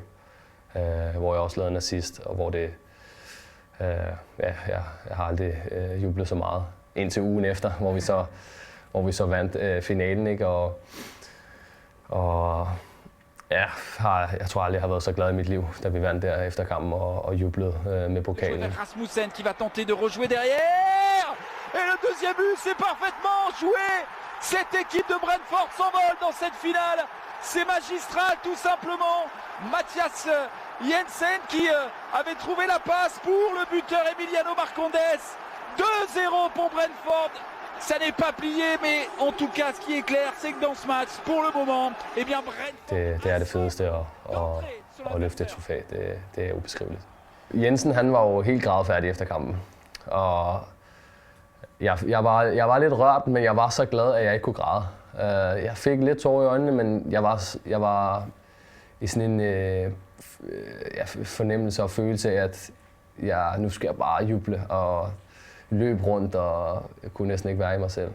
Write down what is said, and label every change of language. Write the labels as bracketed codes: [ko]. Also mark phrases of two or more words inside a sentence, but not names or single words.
[da] Hvor jeg også lavede en assist, og hvor det, jeg har aldrig jublet så meget. Indtil ugen efter, hvor vi så vandt finalen, ikke? Og ja, jeg tror aldrig, jeg har været så glad i mit liv, da vi vandt der efter kampen og jublede med pokalen. [fr] Rasmussen qui va tenter de rejouer derrière. Et le deuxième but, c'est parfaitement joué. Cette équipe de Brentford s'envole dans cette finale. C'est magistral tout simplement. Mathias Jensen qui avait trouvé la passe pour le buteur Emiliano Marcondes. 2-0 pour Brentford. Ça n'est pas plié, mais en tout cas, ce qui est clair, c'est que dans ce match, pour le moment, eh bien Brentford... [da] Det er det fedeste at løfte et trofæ. Det er ubeskriveligt. Jensen, han var jo helt grædefærdig efter kampen. Og jeg var lidt rørt, men jeg var så glad, at jeg ikke kunne græde. Jeg fik lidt tårer i øjnene, men jeg var i sådan en fornemmelse og følelse af, at nu skal jeg bare juble og løb rundt, og jeg kunne næsten ikke være i mig selv.